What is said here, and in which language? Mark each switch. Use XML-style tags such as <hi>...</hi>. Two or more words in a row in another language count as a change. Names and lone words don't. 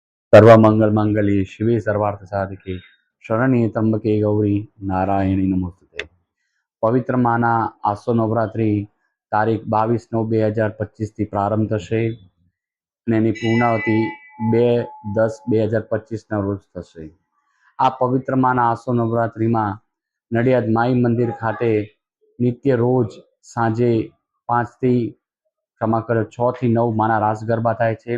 <sa>सर्वमंगल मांगल्ये शिवे सर्वार्थ साधिके शरण्ये त्र्यंबके गौरी नारायणी नमोस्तुते।</sa> <gu>પવિત્ર માના આસો નવરાત્રિ તારીખ 22/9/2025 થી પ્રારંભ થશે અને એની પૂર્ણાવતિ 2/10/2025 રોજ થશે। આ પવિત્ર માના આસો નવરાત્રિમાં નડિયાદ માઈ મંદિર ખાતે નિત્ય રોજ સાંજે 5 થી ક્ષમા કરો 6 થી 9 માના રાસ ગરબા થાય છે।</gu>